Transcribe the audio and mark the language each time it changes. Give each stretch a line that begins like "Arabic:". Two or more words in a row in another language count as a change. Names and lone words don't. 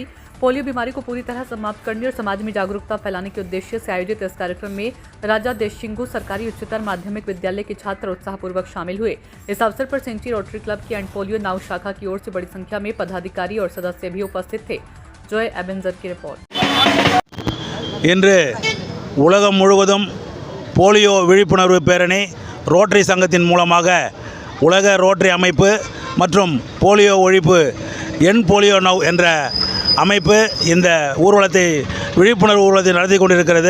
Hindi: पोलियो बीमारी को पूरी तरह समाप्त करने और समाज में जागरूकता फैलाने के उद्देश्य से आयोजित इस कार्यक्रम में राजा देशिंगु सरकारी उच्चतर माध्यमिक विद्यालय के छात्र उत्साहपूर्वक शामिल हुए। इस अवसर पर सेंची रोटरी क्लब की एंड पोलियो नाउ शाखा की ओर से बड़ी संख्या में पदाधिकारी और सदस्य भी उपस्थित थे। जॉय एबेंजर की रिपोर्ट।
Tamil: உலகம் முழுவதும் போலியோ விழிப்புணர்வு பேரணி ரோட்டரி சங்கத்தின் மூலமாக உலக ரோட்டரி அமைப்பு மற்றும் போலியோ ஒழிப்பு என் போலியோ நவ் என்ற அமைப்பு இந்த ஊர்வலத்தை விழிப்புணர்வு ஊர்வலத்தை நடத்தி கொண்டிருக்கிறது.